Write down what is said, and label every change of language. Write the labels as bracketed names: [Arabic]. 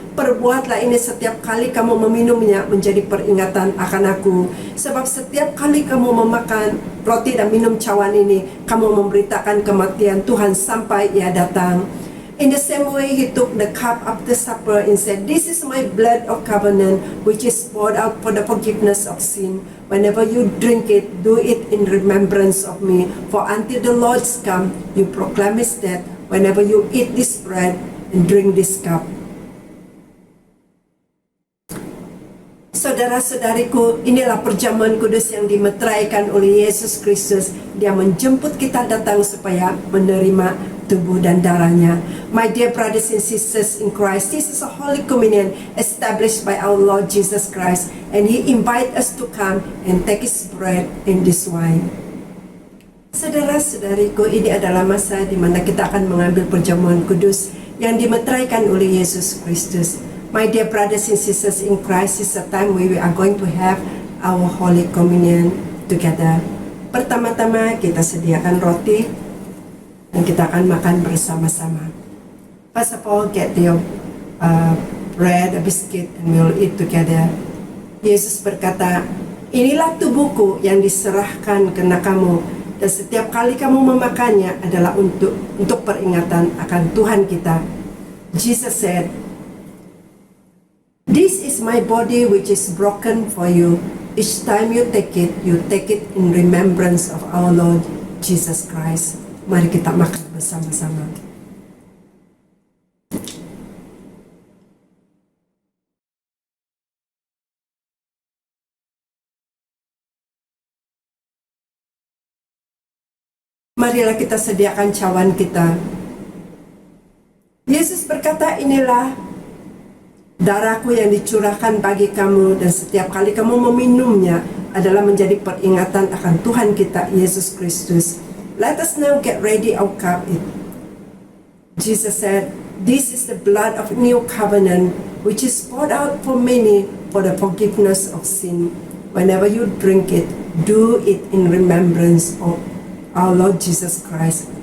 [Indonesian] Perbuatlah ini setiap kali kamu meminumnya menjadi peringatan akan aku. Sebab setiap kali kamu memakan roti dan minum cawan ini, kamu memberitakan kematian Tuhan sampai Ia datang. [English] In the same way, He took the cup after supper and said, this is my blood of covenant, which is poured out for the forgiveness of sin. Whenever you drink it, do it in remembrance of me. For until the Lord's come, you proclaim His death whenever you eat this bread and drink this cup. [Indonesian] Saudara-saudariku, inilah perjamuan kudus yang dimeteraikan oleh Yesus Kristus. Dia menjemput kita datang supaya menerima tubuh dan darahnya. [English] My dear brothers and sisters in Christ, this is a Holy Communion established by our Lord Jesus Christ, and He invites us to come and take His bread and this wine. [Indonesian] Saudara-saudariku, ini adalah masa di mana kita akan mengambil perjamuan kudus yang dimeteraikan oleh Yesus Kristus. [English] My dear brothers and sisters in Christ, this is a time where we are going to have our Holy Communion together. [Indonesian] Pertama-tama kita sediakan roti dan kita akan makan bersama-sama. [English] First of all, get your bread, a biscuit, and we'll eat together. [Indonesian] Yesus berkata, inilah tubuhku yang diserahkan karena kamu, dan setiap kali kamu memakannya adalah untuk peringatan akan Tuhan kita. [English] Jesus said, this is my body which is broken for you. Each time you take it in remembrance of our Lord Jesus Christ. [Indonesian] Mari kita makan bersama-sama. Marilah kita sediakan cawan kita. Yesus berkata, inilah darahku yang dicurahkan bagi kamu, dan setiap kali kamu meminumnya adalah menjadi peringatan akan Tuhan kita Yesus Kristus. [English] Let us now get ready our cup. Jesus said, this is the blood of new covenant, which is poured out for many for the forgiveness of sin. Whenever you drink it, Do it in remembrance of our Lord Jesus Christ.